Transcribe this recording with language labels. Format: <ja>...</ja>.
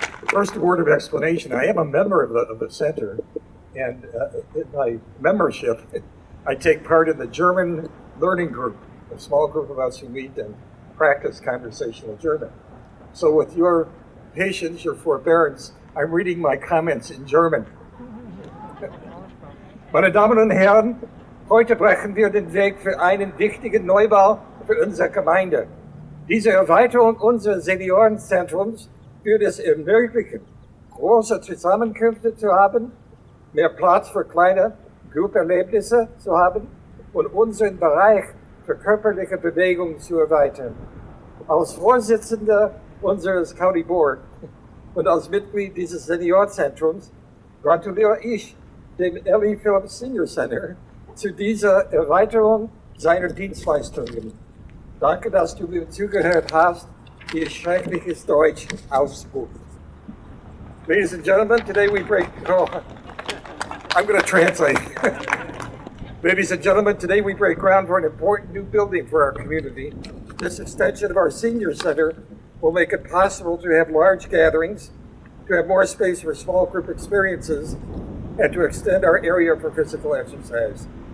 <en>First, a word of explanation. I am a member of the center, and in my membership, I take part in the German learning group, a small group of us who meet and practice conversational German. So with your patience, your forbearance, I'm reading my comments in German.</en> <de>Meine Damen und Herren, heute brechen wir den Weg für einen wichtigen Neubau für unsere Gemeinde. Diese Erweiterung unseres Seniorenzentrums wird es ermöglichen, große Zusammenkünfte zu haben, mehr Platz für kleine Grupperlebnisse zu haben und unseren Bereich für körperliche Bewegung zu erweitern. Als Vorsitzender unseres County Board und als Mitglied dieses Seniorzentrums gratuliere ich dem Phillips Senior Center zu dieser Erweiterung seiner Dienstleistungen. Danke, dass du mir zugehört hast, wie es schreckliches Deutsch ausspuckt.</de> <en>Ladies and gentlemen, today we break... Oh, I'm going to translate. Ladies and gentlemen, today we break ground for an important new building for our community. This extension of our senior center will make it possible to have large gatherings, to have more space for small group experiences, and to extend our area for physical exercise.</en>